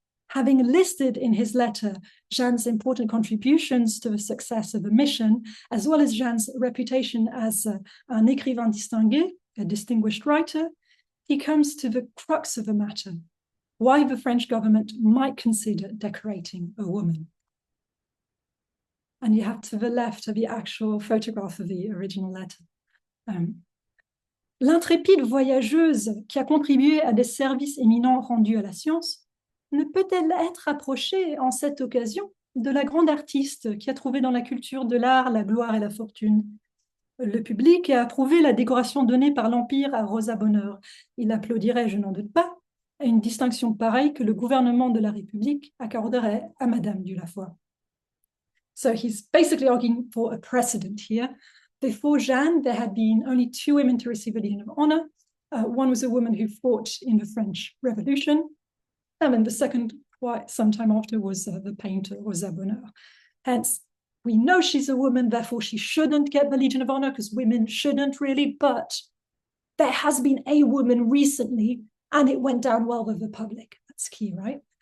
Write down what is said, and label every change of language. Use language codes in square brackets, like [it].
[en] Having listed in his letter Jeanne's important contributions to the success of the mission, as well as Jeanne's reputation as [fr] un écrivain distingué, [en] a distinguished writer, he comes to the crux of the matter, why the French government might consider decorating a woman. And you have to the left of the actual photograph of the original letter. [fr] L'intrépide voyageuse qui a contribué à des services éminents rendus à la science ne peut-elle être approchée en cette occasion de la grande artiste qui a trouvé dans la culture de l'art la gloire et la fortune? Le public a approuvé la décoration donnée par l'Empire à Rosa Bonheur. Il applaudirait, je n'en doute pas, à une distinction pareille que le gouvernement de la République accorderait à Madame Dieulafoy. [en] So he's basically arguing for a precedent here. Before Jeanne, there had been only 2 women to receive the Legion of Honor. One was a woman who fought in the French Revolution. And then the second, quite some time after, was the painter Rosa Bonheur. Hence, we know she's a woman, therefore she shouldn't get the Legion of Honor, because women shouldn't really, but there has been a woman recently, and it went down well with the public. That's key, right?